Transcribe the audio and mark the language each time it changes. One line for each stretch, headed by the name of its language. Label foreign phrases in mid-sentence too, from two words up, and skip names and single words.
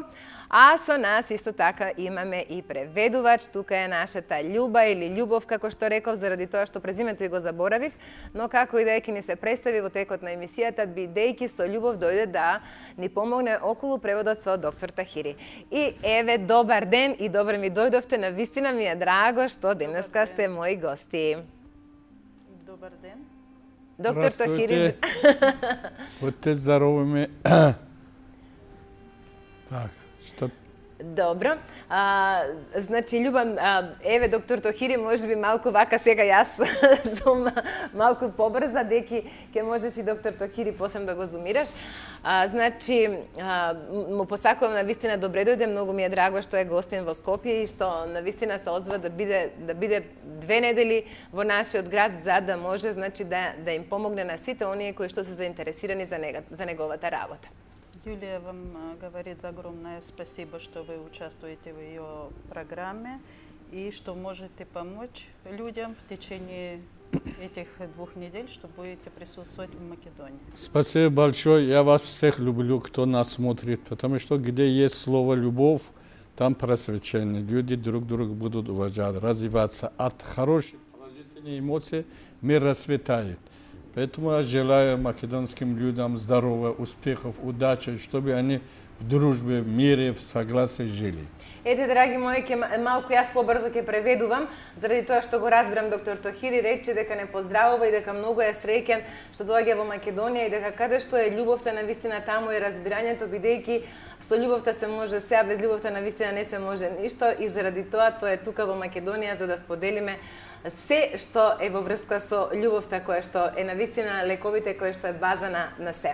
Macedonian: А со нас исто така имаме и преведувач, тука е нашата Љуба или Љубов, како што реков, заради тоа што презимето и го заборавив, но како и да ќе ни се представи во текот на емисијата, бидејќи со љубов дојде да ни помогне околу преводот со доктор Тохири. И еве, добар ден и добро ми дојдовте, на вистина ми е драго што денеска сте мои гости. Добар ден. Доктор Тохири.
Russian: Будьте здоровими. Так,
Macedonian: што? Добро. Значи, Љубам, еве, доктор Тохири, може би малку вака сега јас сум малку побрза, деки ќе можеш и доктор Тохири посебно да го зумираш. Значи, му посакувам на вистина добре дојде, многу ми е драго што е гостин во Скопје и што на вистина се озва да биде 2 недели во нашиот град, за да може значи да им помогне на сите оние кои што се заинтересирани за неговата работа.
Russian: Юлия вам говорит огромное спасибо, что вы участвуете в ее программе и что можете помочь людям в течение этих 2 недель, что будете присутствовать в Македонии. Спасибо большое. Я вас всех люблю, кто нас смотрит, потому что где есть слово «любовь», там просвещение. Люди друг друга будут уважать, развиваться. От хороших положительных эмоций мир расцветает. Поэтому я желаю македонским людям здоровья, успехов, удачи, чтобы они в дружбе, в мире, в согласии жили.
Macedonian: Ете, драги мои, малку јас побрзо ќе преведувам, заради тоа што го разбирам доктор Тохири, рече дека не поздравува и дека многу е среќен што доаѓа во Македонија и дека каде што е љубовта на вистина таму и разбирањето, бидејќи со љубовта се може се, а без љубовта на вистина не се може ништо и заради тоа тој е тука во Македонија за да споделиме се што е во врска со љубовта која што е на вистина лековите која што е база на се.